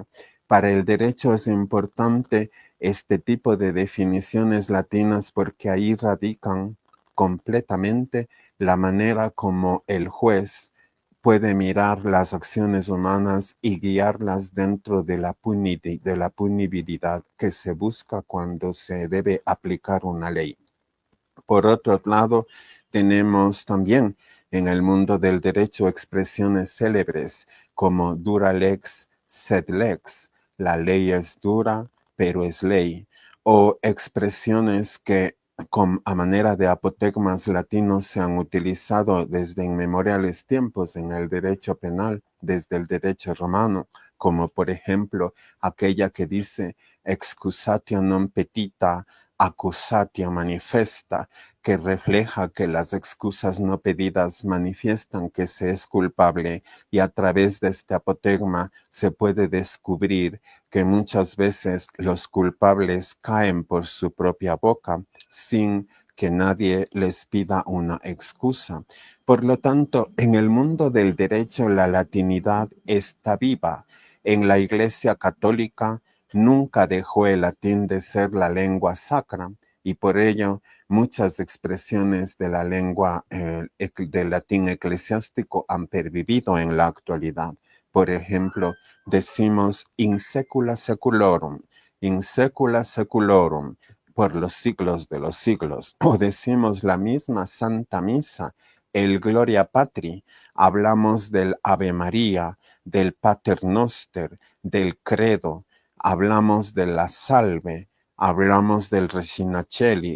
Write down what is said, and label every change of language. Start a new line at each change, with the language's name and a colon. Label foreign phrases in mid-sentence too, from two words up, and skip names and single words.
Spanish: Para el derecho es importante este tipo de definiciones latinas porque ahí radican completamente la manera como el juez puede mirar las acciones humanas y guiarlas dentro de la punibilidad que se busca cuando se debe aplicar una ley. Por otro lado, tenemos también en el mundo del derecho expresiones célebres como
Latin: dura lex, sed lex,
Spanish: la ley es dura, pero es ley, o expresiones que a manera de apotegmas latinos se han utilizado desde inmemoriales tiempos en el derecho penal, desde el derecho romano, como por ejemplo aquella que dice
Latin: excusatio non petita, accusatio manifesta,
Spanish: que refleja que las excusas no pedidas manifiestan que se es culpable y a través de este apotegma se puede descubrir que muchas veces los culpables caen por su propia boca sin que nadie les pida una excusa. Por lo tanto, en el mundo del derecho la latinidad está viva. En la Iglesia Católica nunca dejó el latín de ser la lengua sacra y por ello muchas expresiones de la lengua del latín eclesiástico han pervivido en la actualidad. Por ejemplo, decimos
Latin: in secula seculorum,
Spanish: por los siglos de los siglos. O decimos la misma Santa Misa, el Gloria Patri. Hablamos del Ave María, del Pater Noster, del Credo. Hablamos de la Salve, hablamos del Regina Coeli.